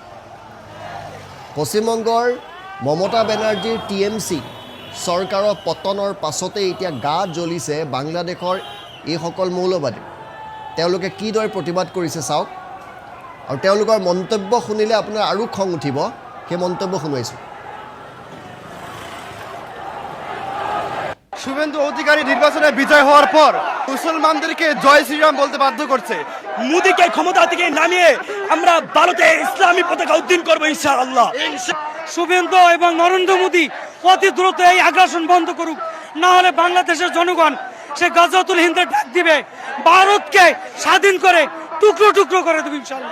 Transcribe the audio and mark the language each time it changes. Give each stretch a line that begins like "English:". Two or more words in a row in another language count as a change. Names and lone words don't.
Assamese: পশ্চিমবংগৰ মমতা বেনাৰ্জীৰ TMC চৰকাৰৰ পতনৰ পাছতে এতিয়া গা জ্বলিছে বাংলাদেশৰ এইসকল মৌলবাদী। তেওঁলোকে কিদৰে প্ৰতিবাদ কৰিছে চাওক, আৰু তেওঁলোকৰ মন্তব্য শুনিলে আপোনাৰ আৰু খং উঠিব। সেই মন্তব্য শুনাইছোঁ।
Bangla: শুভেন্দু অধিকারী নির্বাচনে বিজয় হওয়ার পর মুসলমানদেরকে জয় শ্রীরাম বলতে বাধ্য করছে। মোদীকে ক্ষমতা থেকে নামিয়ে আমরা ভারতে ইসলামী পতাকা উদ্দিন করবো
Arabic: إن شاء الله.
Bangla: শুভেন্দু এবং নরেন্দ্র মোদী অতি দ্রুত এই আগ্রাসন বন্ধ করুক, না হলে বাংলাদেশের জনগণ সে গাজাতুল হিন্দের ডাক দিবে, ভারতকে স্বাধীন করে টুকরো টুকরো করে দেবে
Arabic: إن شاء الله.